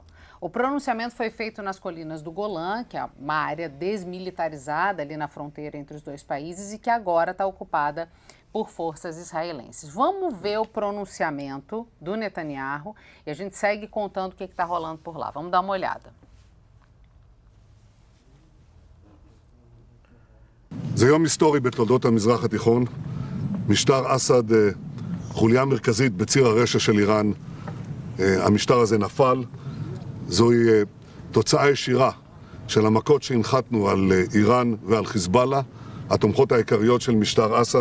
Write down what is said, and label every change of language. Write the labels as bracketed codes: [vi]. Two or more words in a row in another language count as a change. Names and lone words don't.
[pt] O pronunciamento foi feito nas colinas do Golã, que é uma área desmilitarizada ali na fronteira entre os dois países e que agora está ocupada por forças israelenses. Vamos ver o pronunciamento do Netanyahu e a gente segue contando o que está rolando por lá. Vamos dar uma olhada. [he] זה יום היסטורי בתולדות המזרח התיכון. משטר אסד, חוליה מרכזית בציר הרשע של איראן. המשטר הזה נפל. זוהי תוצאה ישירה של המכות שהנחתנו על איראן ועל חיזבאללה, התומכות העיקריות של משטר אסד.